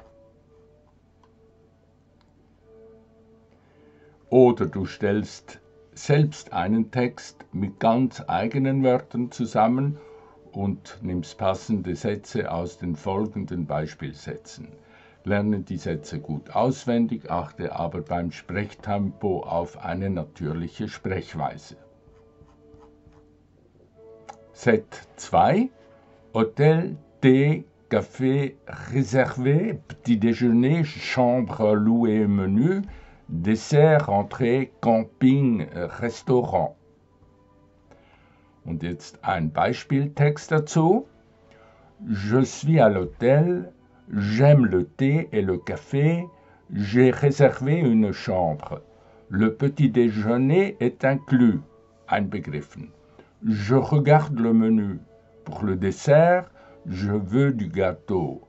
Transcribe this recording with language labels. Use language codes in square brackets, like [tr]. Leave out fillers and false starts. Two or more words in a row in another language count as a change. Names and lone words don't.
[de] Oder du stellst selbst einen Text mit ganz eigenen Wörtern zusammen und nimmst passende Sätze aus den folgenden Beispielsätzen. Lerne die Sätze gut auswendig, achte aber beim Sprechtempo auf eine natürliche Sprechweise. Set 2. [fr] Hôtel, Thé, Café réservé, Petit déjeuner, chambre louée, menu, Dessert, Entrée, Camping, Restaurant. [de] Und jetzt ein Beispieltext dazu. [fr] Je suis à l'hôtel, j'aime le thé et le café, j'ai réservé une chambre. Le petit déjeuner est inclus, einbegriffen. Je regarde le menu. Pour le dessert, je veux du gâteau.